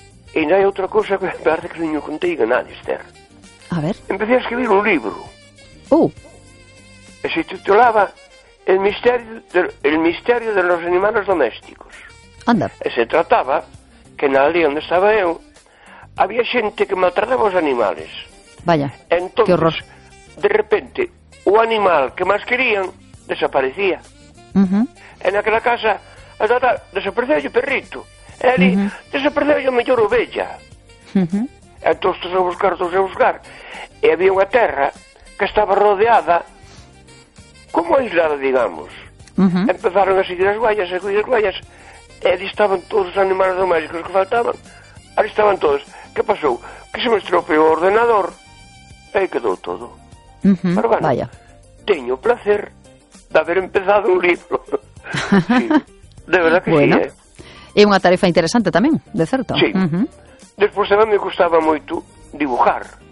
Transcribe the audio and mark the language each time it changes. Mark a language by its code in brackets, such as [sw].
[gl] E ainda hai outra cousa que parece que non contei a nadie, Esther. A ver. [es] Empecé a escribir un libro. Oh. [gl] E se titulaba El misterio de los animales domésticos. Anda. E se trataba que na aldea onde estaba eu había xente que maltrataba os animales. Vaya, entonces, que horror. De repente, o animal que máis querían desaparecía. E naquela casa, desapareceu o perrito. Eli, desapareceu a mellor ovella. Entón, todos a buscar. E había unha terra que estaba rodeada, como aislada, digamos. Empezaron a seguir as guayas, e ali estaban todos os animales domésticos que faltaban. Ali estaban todos. Que pasou? Que se me estropeou o ordenador. E aí quedou todo. Pero bueno, vaya, teño o placer de haber empezado un libro. [es] Sí, de verdad que bueno, sí, [gl] É unha tarefa interesante tamén, de certo. Sí. Despois tamén me gustaba moito dibujar.